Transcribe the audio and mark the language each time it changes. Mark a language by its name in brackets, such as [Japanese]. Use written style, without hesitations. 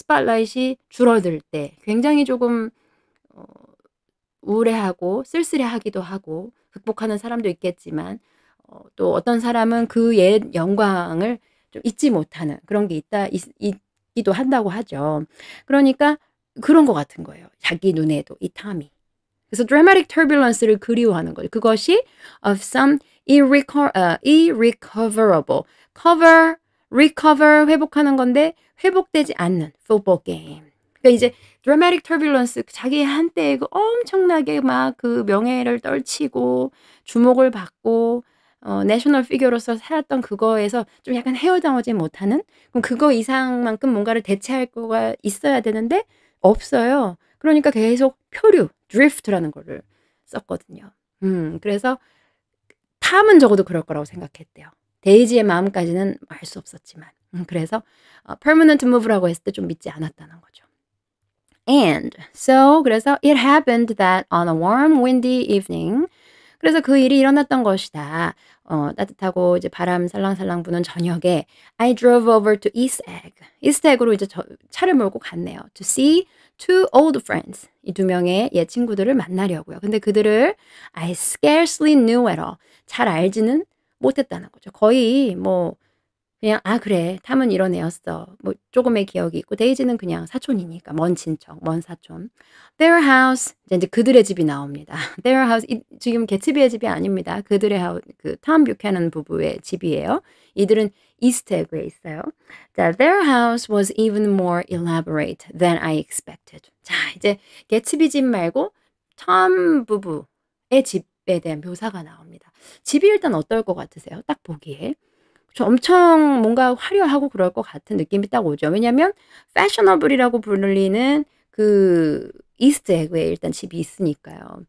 [Korean] 스팟라이트이 줄어들 때 굉장히 조금 어 우울해하고 쓸쓸해하기도 하고 극복하는 사람도 있겠지만 또 어떤 사람은 그 옛 영광을 좀 잊지 못하는 그런 게 있기도 한다고 하죠. 그러니까 그런 것 같은 거예요. 자기 눈에도 이 탐이. 그래서 [English] dramatic turbulence [Korean] 를 그리워하는 거죠. 그것이 [English] of some irrecoverable, [Korean] recover 회복하는 건데 회복되지 않는 [English] football game. [Korean] 그러니까 이제 dramatic turbulence 자기 한때 그 엄청나게 막 그 명예를 떨치고 주목을 받고 내셔널 피겨로서 살았던 그거에서 좀 약간 헤어나오지 못하는 그럼 그거 이상만큼 뭔가를 대체할 거가 있어야 되는데 없어요. 그러니까 계속 표류, drift라는 거를 썼거든요. 그래서 탐은 적어도 그럴 거라고 생각했대요. 데이지의 마음까지는 알 수 없었지만. 그래서 permanent move라고 했을 때 좀 믿지 않았다는 거죠. [English] And so [Korean] 그래서 [English] it happened that on a warm, windy evening [Korean] 그래서 그 일이 일어났던 것이다. 따뜻하고 이제 바람 살랑살랑 부는 저녁에 [English] I drove over to East Egg. [Korean] East Egg으로 이제 차를 몰고 갔네요. [English] To see two old friends. [Korean] 이 두 명의 옛 친구들을 만나려고요. 근데 그들을 [English] I scarcely knew at all. [Korean] 잘 알지는 못했다는 거죠. 거의 뭐 그냥 '아 그래. 탐은 이런 애였어.' 뭐 쪼금의 기억이 있고 데이지는 그냥 사촌이니까 먼 친척, 먼 사촌. [English] Their house [Korean] 이제 그들의 집이 나옵니다. Their house 지금 개츠비의 집이 아닙니다. 그들의 톰 뷰캐넌 부부의 집이에요. 이들은 이스트에그에 있어요. 자, [English] their house was even more elaborate than I expected. [Korean] 자, 이제 개츠비 집 말고 톰 부부의 집에 대한 묘사가 나옵니다. 집이 일단 어떨 것 같으세요? 딱 보기에. 엄청 뭔가 화려하고 그럴 것 같은 느낌이 딱 오죠. 왜냐면 fashionable이라고 불리는 그 이스트 에그에 일단 집이 있으니까요.